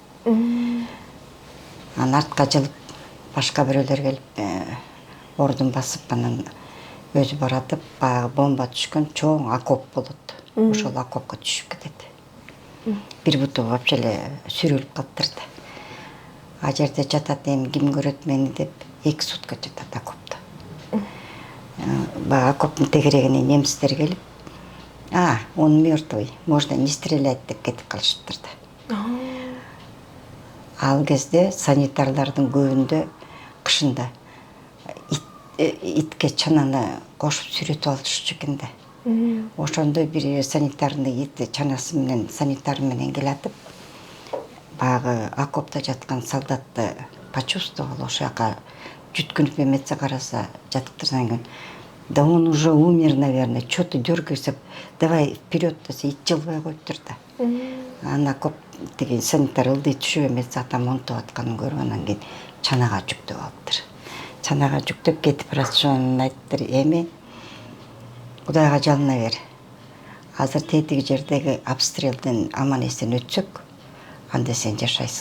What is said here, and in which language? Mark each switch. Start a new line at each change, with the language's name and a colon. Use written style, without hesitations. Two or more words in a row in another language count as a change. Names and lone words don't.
Kyrgyz: Анан артка жылып, башка бирөөлөр келип, ордун басып, анан өзү баратып, баягы бомба түшкөн чоң окоп болот. Ошол окопко түшүп кетет. Бир буту вообще эле сүрүлүп калыптыр да. А жерде жатат, эми ким көрөт мени деп 2 сутка жатат окопто. Баягы окоптун тегерегине немистер келип,
Russian: он мертвый, можно не стрелять
Kyrgyz: деп кетип калышыптыр да. Ал кезде санитарлардын көбүндө кышында итке чананы кошуп сүрөтүп алышчу экен да. Ошондо бир санитарный ит чанасы менен санитар менен келатып, баягы окопто жаткан солдатты почувствовал, ошол жака жүткүнүп эметсе, караса жатып тургандан кийин,
Russian: да он уже умер, наверное, что-то дергайся, давай вперед
Kyrgyz: десе, ит жылбай коюптур да. Анан окоп тиги санитар ылдый түшүп эметсе, атам онтуп атканын көрүп, анан кийин чанага жүктөп алыптыр. Чанага жүктөп кетип баратышын айттыр, эми Кудайга жалына бер. Азыр тетиги жердеги обстрелден аман эсен өтсөк, анда сен жашайсың.